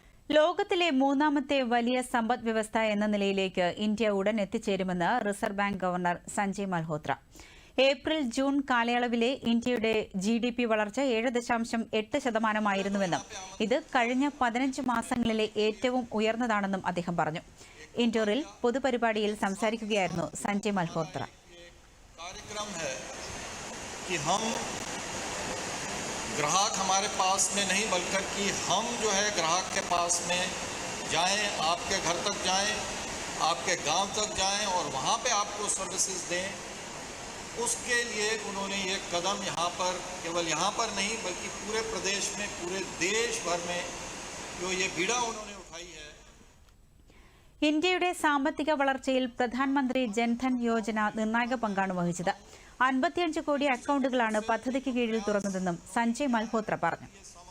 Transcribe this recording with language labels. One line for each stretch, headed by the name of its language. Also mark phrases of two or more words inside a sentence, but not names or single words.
Malayalam: ലോകത്തിലെ മൂന്നാമത്തെ വലിയ സമ്പദ് വ്യവസ്ഥ എന്ന നിലയിലേക്ക് ഇന്ത്യ ഉടൻ എത്തിച്ചേരുമെന്ന് റിസർവ് ബാങ്ക് ഗവർണർ സഞ്ജയ് മൽഹോത്ര. ഏപ്രിൽ ജൂൺ കാലയളവിലെ ഇന്ത്യയുടെ GDP വളർച്ച 7.8%, ഇത് കഴിഞ്ഞ 15 മാസങ്ങളിലെ ഏറ്റവും ഉയർന്നതാണെന്നും അദ്ദേഹം പറഞ്ഞു. ഇൻഡോറിൽ പൊതുപരിപാടിയിൽ സംസാരിക്കുകയായിരുന്നു സഞ്ജയ് മൽഹോത്ര.
Hindi: ग्राहक हमारे पास में नहीं बल्कि कि हम जो है ग्राहक के पास में जाएं, आपके घर तक जाएं, आपके गांव तक जाएं और वहां पे आपको सर्विसेज दें. उसके लिए उन्होंने ये कदम यहाँ पर केवल यहाँ पर नहीं बल्कि पूरे प्रदेश में पूरे देश भर में जो ये बीड़ा उन्होंने उठाई है.
Malayalam: ഇന്ത്യയുടെ സാമ്പത്തിക വളർച്ചയിൽ പ്രധാനമന്ത്രി ജൻധൻ യോജന നിർണായക പങ്കാണ് വഹിച്ചത്. 55 കോടി അക്കൗണ്ടുകളാണ് പദ്ധതിക്ക് കീഴിൽ തുറന്നതെന്നും സഞ്ജയ് മൽഹോത്ര പറഞ്ഞു.